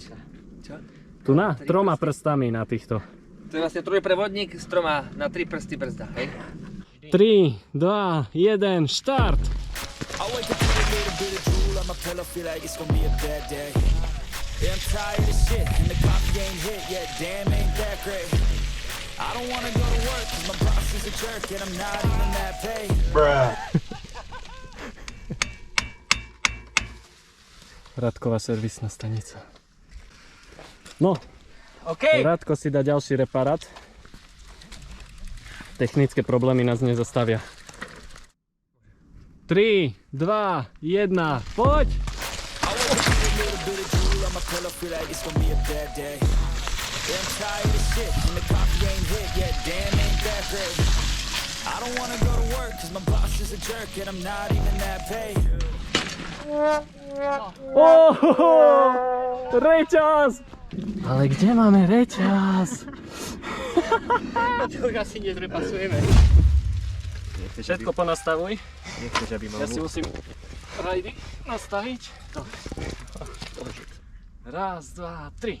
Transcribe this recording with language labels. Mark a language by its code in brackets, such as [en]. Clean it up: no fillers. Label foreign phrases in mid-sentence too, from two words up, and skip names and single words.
[sk] Čo? Tu na? 3 prstami na týchto. To je vlastne trojprevodník s 3 na 3 prsty brzda, hej? 3, 2, 1, štart! Ale [en] wake up with a little bit of drool on my pillow, feel like it's gonna be a bad day. Yeah, I'm tired of shit, and the coffee ain't hit yet, damn, ain't that great. I don't wanna go to work, cause my boss is a jerk, and I'm not even that paid. [sk] Radková servisná stanica. No, OK. Radko si dá ďalší reparát. Technické problémy nás nezastavia. 3, 2, 1, poď! [en] I wake up with a little bit of drool on my pillow, feel like it's gonna be a bad day. Yeah, I'm tired of shit, and the coffee ain't hit yet, damn, ain't that great. I don't wanna go to work, cause my boss is a jerk, and I'm not even that paid. Ohoho! [sk] Reťaz! Ale kde máme reťaz? To už asi nezrepasujeme. Všetko ponastavuj. Nechceš, aby mal Ja si musím rajdy nastaviť. Raz, dva, tri.